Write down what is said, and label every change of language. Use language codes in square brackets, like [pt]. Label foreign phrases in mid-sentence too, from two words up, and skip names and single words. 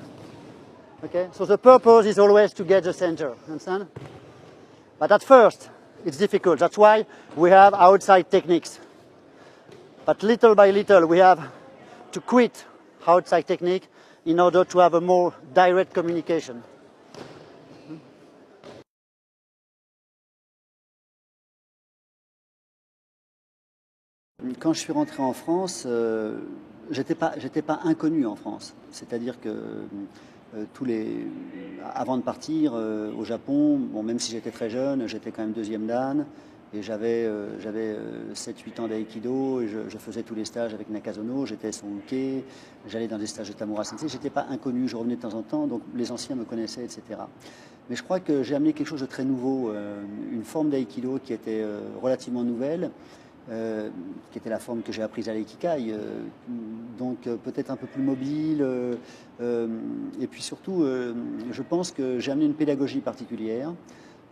[en] Okay? So the purpose is always to get the center, understand? But at first, it's difficult. That's why we have outside techniques. But little by little, we have to quit outside technique in order to have a more direct communication. [fr] Quand je suis rentré en France, j'étais pas inconnu en France. C'est-à-dire que avant de partir au Japon, bon, même si j'étais très jeune, j'étais quand même 2e dan. Et j'avais 7-8 ans d'aïkido, et je faisais tous les stages avec Nakazono, j'étais son uke, j'allais dans des stages de Tamura Sensei, j'étais pas inconnu, je revenais de temps en temps, donc les anciens me connaissaient, etc. Mais je crois que j'ai amené quelque chose de très nouveau, une forme d'aïkido qui était relativement nouvelle, qui était la forme que j'ai apprise à l'Aikikai, donc peut-être un peu plus mobile, et puis surtout, je pense que j'ai amené une pédagogie particulière.